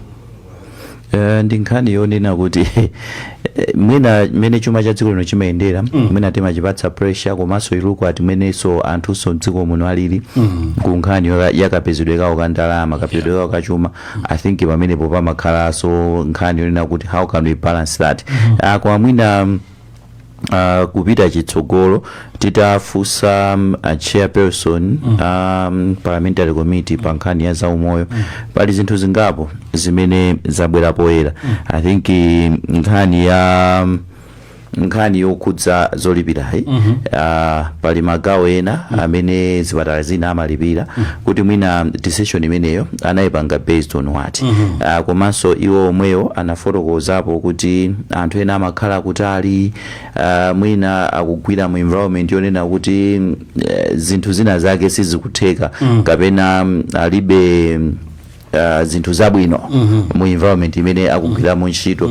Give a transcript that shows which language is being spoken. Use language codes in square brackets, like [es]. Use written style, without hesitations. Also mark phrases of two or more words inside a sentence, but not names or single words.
[ny] Ndi nkhani yonena kuti mwina mmene chuma cha dziko lino chimayendera mwina timachipatsa pressure komanso iluko ati mwenenso anthuso mdziko muno alili ku nkhani yakapezedwe kawo ka ndalama kapezedwe kawo ka chuma. [en] I think [ny] pamenepo pamakhalaso nkhani yonena kuti [en] how can we balance that. [ny] Kwa mwina kupita chitsogolo titafusa [en] chairperson parliamentary committee [ny] pa nkhani ya zaumoyo pali zinthu zingapo zimene zabwera poyera. [en] I think [ny] nkhani yokhudza zolipirayi pali magawo ena amene zipatala zina amalipira kuti mwina decision imeneyo anayipanga [en] based on what. [ny] Komanso iwo omweyo anafotokozapo kuti anthu ena amakhala kutali mwina akugwira mu environment yonena kuti zinthu zina zake sizikutheka kapena alibe zinthu zabwino mu environment imene akugwira mu ntchito.